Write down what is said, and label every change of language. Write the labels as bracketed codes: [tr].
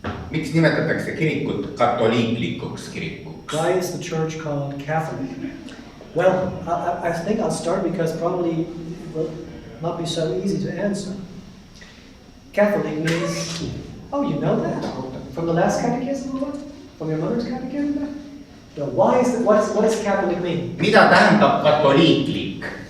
[et] Miks nimetatakse kirikut katoliiklikuks kirikuks? [en] Why is the church called Catholic? Well, I think I'll start because probably it will not be so easy to answer. Catholic means, oh, you know that? From the last catechism or what? From your mother's catechism? No, why is it, what does Catholic mean? [et] Mida tähendab katoliiklik?